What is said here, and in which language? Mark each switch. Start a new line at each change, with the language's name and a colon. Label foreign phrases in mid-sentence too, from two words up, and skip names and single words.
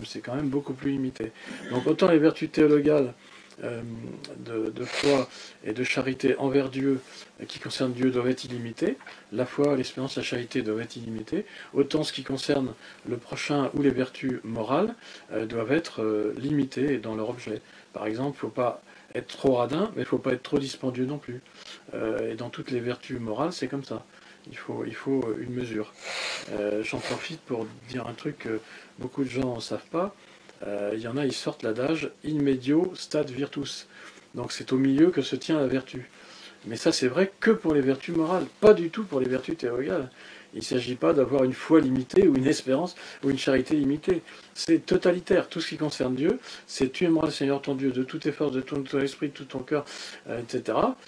French: C'est quand même beaucoup plus limité. Donc autant les vertus théologales de foi et de charité envers Dieu qui concernent Dieu doivent être illimitées, la foi, l'espérance, la charité doivent être illimitées, autant ce qui concerne le prochain ou les vertus morales doivent être limitées dans leur objet. Par exemple, il ne faut pas être trop radin, mais il ne faut pas être trop dispendieux non plus. Et dans toutes les vertus morales, c'est comme ça. Il faut une mesure. J'en profite pour dire un truc que beaucoup de gens ne savent pas. Il y en a, ils sortent l'adage «
Latin: in medio stat virtus ».
French: Donc c'est au milieu que se tient la vertu. Mais ça c'est vrai que pour les vertus morales, pas du tout pour les vertus théologales. Il ne s'agit pas d'avoir une foi limitée ou une espérance ou une charité limitée. C'est totalitaire. Tout ce qui concerne Dieu, c'est tu aimeras le Seigneur ton Dieu de toutes tes forces, de tout ton esprit, de tout ton cœur, etc.